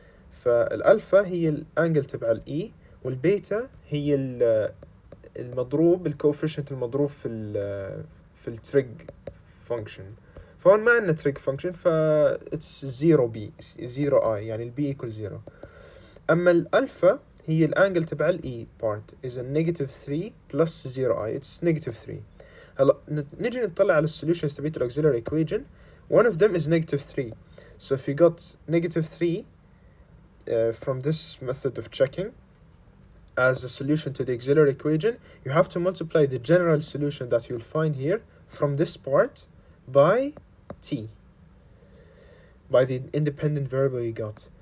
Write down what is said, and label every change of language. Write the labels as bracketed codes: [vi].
[ar] فالألفا هي الأنجل تبع الإي، والبيتا هي المضروب الكوفيشنت المضروب في التريج فانكشن. فهون ما عندنا تريج فانكشن [en] it's 0 I [ar] يعني البي equal 0. أما الألفا هي الانجل تبع الاي [en] part is a negative 3 plus 0i it's negative 3. [ar] هلا نجي نطلع على السوليوشنز تبعت الاكسيلري equation. [en] One of them is negative 3. So if you got negative 3 from this method of checking as a solution to the auxiliary equation, you have to multiply the general solution that you'll find here from this part by t, by the independent variable you got.